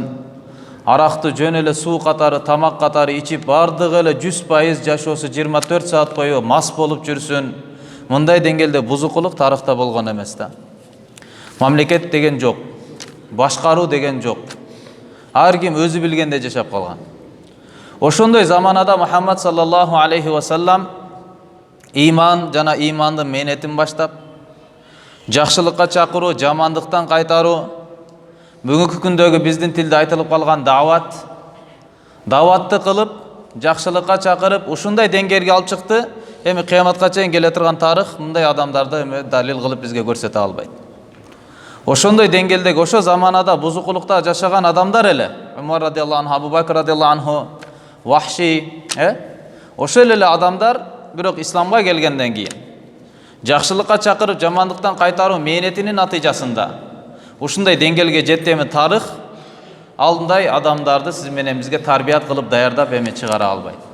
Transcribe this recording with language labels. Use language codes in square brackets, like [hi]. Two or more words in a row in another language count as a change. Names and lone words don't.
[ky] Аракты жөн эле суу катары, тамак катары ичип, бардыгы эле 100% жашоосу 24 саат бою мас болуп жүрсүн. Мындай деңгээлде бузукулук тарыхта болгон эмес да. Мамлекет деген жок, башкаруу деген жок. Ар ким өзү билгенде жашап калган. Ошондой заманада Мухаммад [ar] صلى الله عليه وسلم [ky] иман жана имандын мээнетин баштап, жакшылыкка чакыруу, жамандыктан кайтаруу, бүгүнкү күндөгү биздин тилде айтылып калган даватты кылып, жакшылыкка чакырып, ушундай деңгээлге алып чыкты. Эми кыяматка чейин келе турган тарых мындай адамдарды эми далил кылып бизге көрсөтө албайт. Ошондой деңгээлдеги, ошо заманада бузукулукта жашаган адамдар эле, [ar] Умар رضي الله عنه, Абу Бакр رضي الله عنه, [ky] Вахши, ошол эле адамдар, бирок исламга келгенден кийин жакшылыкка чакырып, жамандыктан кайтаруу мээнетинин натыйжасында ушундай деңгээлге жетти. Эми тарых алындай адамдарды сиз менен бизге тарбият кылып даярдап эми чыгара албайт.